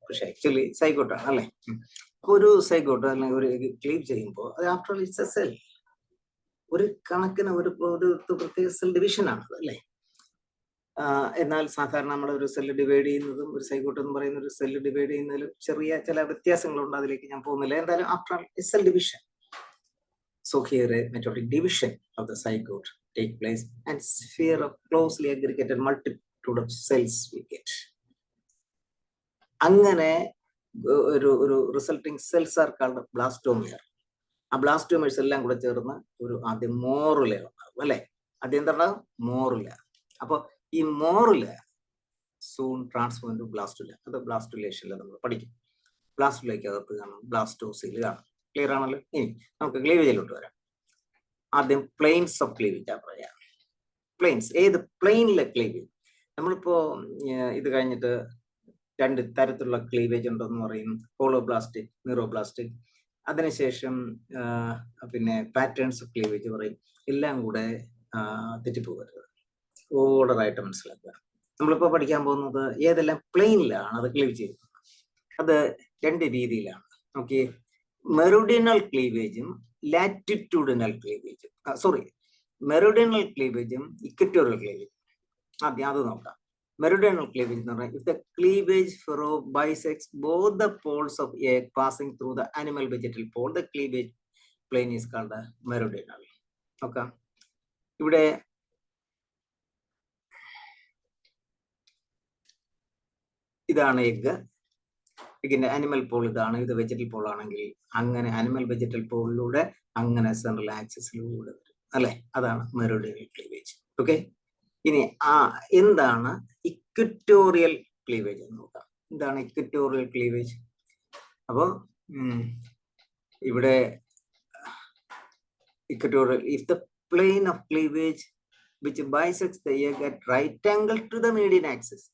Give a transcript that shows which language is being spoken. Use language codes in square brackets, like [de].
[ml] പക്ഷെ ആക്ച്വലി സൈഗോട്ടാണ് അല്ലേ? ഒരു സൈഗോട്ട് അല്ലെങ്കിൽ ഒരു എഗ് ക്ലീവ് ചെയ്യുമ്പോൾ അത് [en] After all it's a cell. [ml] ഒരു കണക്കിന് ഒരു പ്രത്യേക സെൽ ഡിവിഷൻ ആണ് അല്ലേ? എന്നാൽ സാധാരണ നമ്മൾ ഒരു സെല്ല് ഡിവൈഡ് ചെയ്യുന്നതും ഒരു സൈഗോട്ട് എന്ന് പറയുന്ന ഒരു സെല്ല് ഡിവൈഡ് ചെയ്യുന്നതിലും ചെറിയ ചില വ്യത്യാസങ്ങളുണ്ട്. അതിലേക്ക് ഞാൻ പോകുന്നില്ല. എന്തായാലും after all cell division. [en] So here a mitotic division of the zygote take place and sphere of closely aggregated multitude of cells we get. [ml] അങ്ങനെ ഒരു [en] Resulting cells are called blastomere. [ml] ആ ബ്ലാസ്റ്റോമിയർസ് എല്ലാം കൂടെ ചേർന്ന് ഒരു ആദ്യം മോറുല ഉണ്ടാകും അല്ലെ? ആദ്യം എന്തുണ്ടാകും? മോറുല. അപ്പൊ ഈ [en] Morula soon transform to blastula. [ml] അത് ബ്ലാസ്റ്റുലേഷനിൽ നമ്മൾ പഠിക്കും. ബ്ലാസ്റ്റുലയ്ക്ക് അകത്ത് കാണും ബ്ലാസ്റ്റോസിൽ കാണും. ക്ലിയർ ആണല്ലോ? ഇനി നമുക്ക് ക്ലീവേജിലോട്ട് വരാം. ആദ്യം പ്ലെയിൻസ് ഓഫ് ക്ലീവേജ് പറയാം. പ്ലെയിൻസ്, ഏത് പ്ലെയിനിലെ ക്ലീവേജ്? നമ്മളിപ്പോ ഇത് കഴിഞ്ഞിട്ട് രണ്ട് തരത്തിലുള്ള ക്ലീവേജ് ഉണ്ടെന്ന് പറയും. ഹോളോബ്ലാസ്റ്റിക്, ന്യൂറോബ്ലാസ്റ്റിക്. അതിനുശേഷം പിന്നെ പാറ്റേൺസ് ഓഫ് ക്ലീവേജ് പറയും. എല്ലാം കൂടെ തെറ്റിപ്പോകരുത്, ഓർഡറായിട്ട് മനസ്സിലാക്കുക. നമ്മളിപ്പോ പഠിക്കാൻ പോകുന്നത് ഏതെല്ലാം പ്ലെയിനിലാണ് അത് ക്ലീവ് ചെയ്യുന്നത്. അത് രണ്ട് രീതിയിലാണ്. Okay, മെറിഡിയണൽ ക്ലീവേജും latitudinal ക്ലീവേജും. മെറിഡിയണൽ ക്ലീവേജും ഇക്വറ്റോറിയൽ ക്ലീവേജും. ആദ്യം അത് നോക്കാം. [en] meridional cleavage [ml] എന്ന് പറഞ്ഞാൽ [en] if the cleavage furrow bisects both the poles of egg passing through the animal vegetal pole, the cleavage plane is called meridional. [ml] Okay, ഇവിടെ ഇതാണ് എഗ്ഗിന്റെ അനിമൽ പോൾ ഇതാണ്. ഇത് വെജിറ്റൽ പോൾ ആണെങ്കിൽ അങ്ങനെ അനിമൽ വെജിറ്റൽ പോളിലൂടെ അങ്ങനെ സെൻട്രൽ ആക്സിസിലൂടെ വരും അല്ലെ? അതാണ് മെറിഡിയണൽ ക്ലീവേജ്. ഓക്കെ, ഇനി എന്താണ് ഇക്വറ്റോറിയൽ ക്ലീവേജ് എന്ന് നോക്കാം. എന്താണ് ഇക്വറ്റോറിയൽ ക്ലീവേജ്? അപ്പോ ഇവിടെ [en] Equatorial if the plane of cleavage which bisects the egg at right angle to the median axis.